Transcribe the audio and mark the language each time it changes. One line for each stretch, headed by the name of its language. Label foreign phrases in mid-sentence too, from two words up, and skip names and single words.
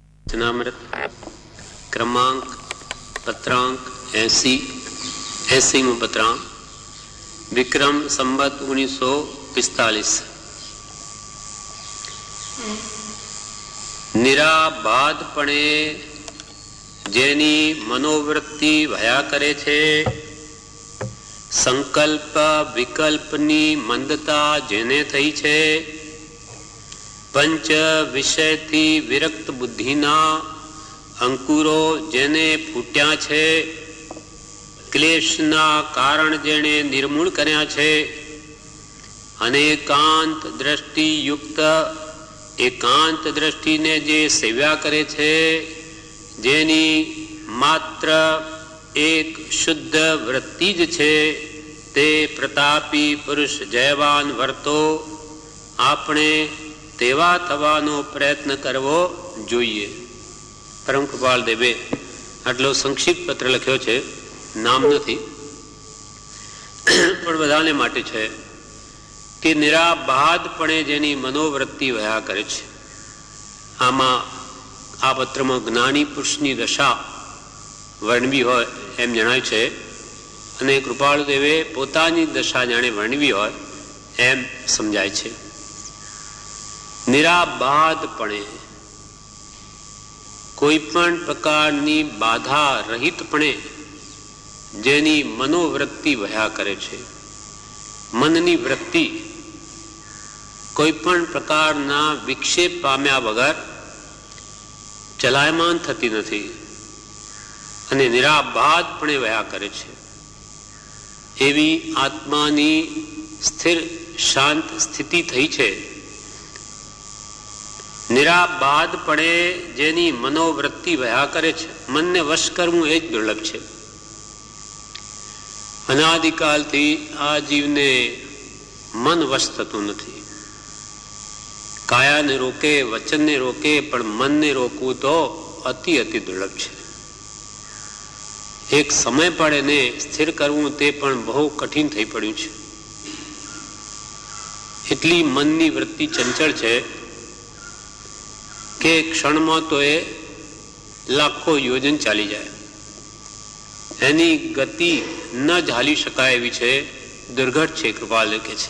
Gujarati: વચનામૃત ક્રમાંક પત્રાંક 80 પત્રાંક વિક્રમ સંવત 1945 નિરાબાધપણે જેની મનોવૃત્તિ ભયા કરે છે, સંકલ્પ વિકલ્પની મંદતા જેને થઈ છે, પંચ વિષય થી વિરક્ત બુદ્ધિના અંકુરો જેને ફૂટ્યા છે, ક્લેશના કારણ જેને નિર્મૂળ કર્યા છે, અનેકાંત દૃષ્ટિ યુક્ત એકાંત દૃષ્ટિ ને જે સેવ્યા કરે છે, જેની માત્ર એક શુદ્ધ વૃત્તિ જ છે, તે પ્રતાપી પુરુષ જયવાન વર્તો આપણે તેવા થવાનો પ્રયત્ન કરવો જોઈએ। પરમ કૃપાળ દેવે આટલો સંક્ષિપ્ત પત્ર લખ્યો છે, નામ નથી પણ બધાને માટે છે કે નિરાબાધપણે જેની મનોવૃત્તિ વયા કરે છે। આમાં આ પત્રમાં જ્ઞાની પુરુષની દશા વર્ણવી હોય એમ જણાય છે અને કૃપાળ દેવે પોતાની દશા જાણે વર્ણવી હોય એમ સમજાય છે। નિરાબાધપણે કોઈપણ પ્રકારની બાધા રહિતપણે જેની મનોવૃત્તિ વયા કરે છે। મનની વૃત્તિ કોઈપણ પ્રકારના વિક્ષેપ પામ્યા વગર ચલાયમાન થતી નથી અને નિરાબાધપણે વયા કરે છે। એવી આત્માની સ્થિર શાંત સ્થિતિ થઈ છે। નિરાબાધપણે જેની મનોવૃત્તિ વયા કરે છે, મન ને વશ કરવું એ જ દુર્લભ છે। અનાદિકાળથી આ જીવને મન વશ થતું નથી। કાયા ને રોકે, વચન ને રોકે, પણ મન ને રોકવું તો અતિ અતિ દુર્લભ છે। એક સમય પર એને સ્થિર કરવું તે પણ બહુ કઠિન થઈ પડ્યું છે। એટલી મનની વૃત્તિ ચંચળ છે કે ક્ષણમાં તો એ લાખો યોજન ચાલી જાય, એની ગતિ ન ઝાલી શકાય એવી છે, દુર્ઘટ છે, કૃપાલ કે છે।